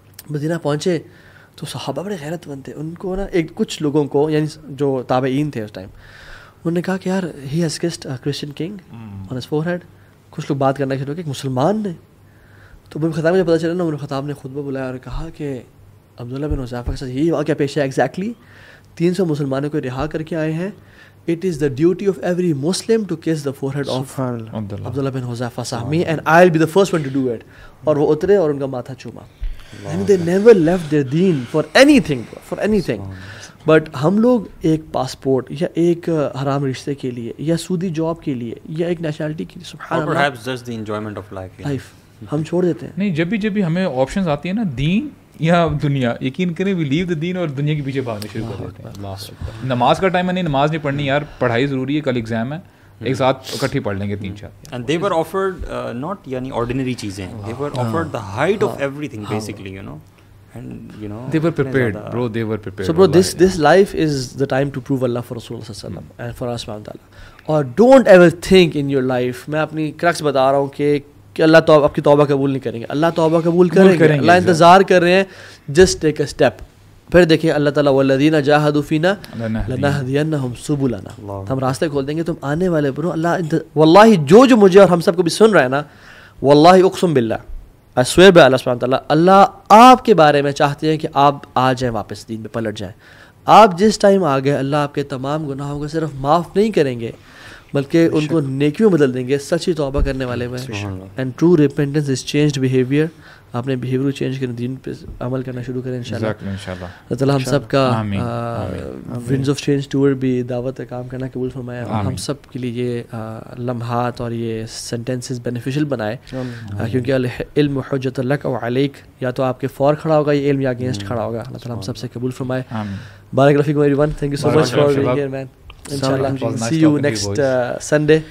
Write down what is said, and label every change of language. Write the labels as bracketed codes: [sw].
[ur] مدینہ پہنچے تو صحابہ بڑے غیرت مند تھے. ان کو نا کچھ لوگوں کو, یعنی جو تابعین تھے اس ٹائم, انہوں نے کہا کہ یار [en] He has kissed Christian king on his forehead. [ur] کچھ لوگ بات کرنا شروع کہ ایک مسلمان نے. تو عمر خطاب مجھے پتہ چلا نا, عمر خطاب نے خطبہ بلایا اور کہا کہ عبداللہ بن حذیفہ کے ساتھ یہی واقعہ پیش ہے ایگزیکٹلی. 300 مسلمانوں کو رہا کر کے آئے ہیں. [en] It is the duty of every Muslim to kiss the forehead of Abdullah bin Huzaifa Sahmi, and I'll be the first one to do it. [ur] اور وہ اترے اور ان کا ماتھا چوما. [en] And they never left their deen for anything, for anything. [ur] But ہم لوگ ایک passport یا ایک حرام رشتے کے لیے یا سودی جاب کے لیے یا ایک نیشنلٹی کے لیے, سبحان اللہ, [en] perhaps just the enjoyment of life [ur] ہم چھوڑ دیتے ہیں. نہیں, جب بھی ہمیں آپشنز آتی ہیں نا, دین یا دنیا, یقین کریں [en] we leave the دین [ur] اور دنیا کے پیچھے بھاگنے شروع کر دیتے ہیں. نماز کا ٹائم ہے, نہیں نماز نہیں پڑھنی یار, پڑھائی ضروری ہے, کل ایگزام ہے, ایک ساتھ اکٹھی پڑھ لیں گے 3-4. [en] And they were offered not yani ordinary چیزیں, they were offered the height of everything basically, you know, and you know they were prepared, bro, they were prepared. So bro, this life is the time to prove Allah for Rasulullah sallallahu alaihi wasallam and for Allah subhanahu wa ta'ala. Or don't ever think in your life, [ur] میں اپنی crux بتا رہا ہوں کہ اللہ تو آپ کی توبہ قبول نہیں کریں گے. اللہ توبہ قبول کریں گے, اللہ انتظار کر رہے ہیں. [en] Just take a step. [ur] پھر دیکھیں اللہ تعالیٰ [ar] والذین جاہدوا فینا لنہدینہم سبلنا, [ur] ہم راستے کھول دیں گے, تم آنے والے بنو. اللہ واللہ جو مجھے اور ہم سب کو بھی سن رہے ہیں نا, [ar] واللہ اقسم باللہ, [en] I swear by Allah subhanahu wa ta'ala, [ur] اللہ آپ کے بارے میں چاہتے ہیں کہ آپ آ جائیں واپس دین پہ پلٹ جائیں. آپ جس ٹائم آ گئے, اللہ آپ کے تمام گناہوں کو صرف معاف نہیں کریں گے بلکہ ان کو نیکیوں بدل دیں گے, سچی توبہ کرنے والے میں. [en] And true repentance is changed behaviour. [ur] اپنے بیہیویئر چینج کریں, دین پہ عمل کرنا شروع کریں انشاءاللہ. اللہ تعالیٰ ہم سب کا ونڈز آف چینج ٹور بھی دعوت کام کرنا قبول فرمائے, اور ہم سب کے لیے یہ لمحات اور یہ سینٹینسز بینیفیشل بنائے, کیونکہ [ar] العلم حجۃ لک او علیک, [ur] یا تو آپ کے فور کھڑا ہوگا یا علم یا اگینسٹ کھڑا ہوگا. اللہ تعالیٰ ہم سب سے قبول فرمائے. [ar] بارک اللہ فیکم [en] Every one. Thank you so much for being here man. Inshallah, see you next Sunday.